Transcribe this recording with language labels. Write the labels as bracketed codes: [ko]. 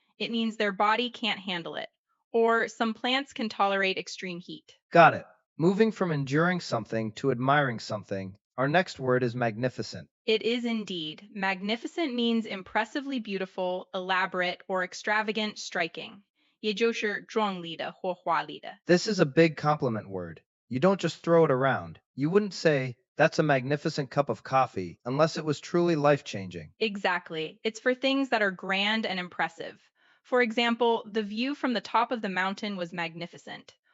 [en] It means their body can't handle it. Or some plants can tolerate extreme heat. Got it. Moving from enduring something to admiring something, our next word is magnificent. It is indeed. Magnificent means impressively beautiful, elaborate, or extravagant, striking. [zh] 也就是壮丽的或华丽的. [en] This is a big compliment word. You don't just throw it around. You wouldn't say, that's a magnificent cup of coffee, unless it was truly life-changing. Exactly. It's for things that are grand and impressive. For example, the view from the top of the mountain was magnificent.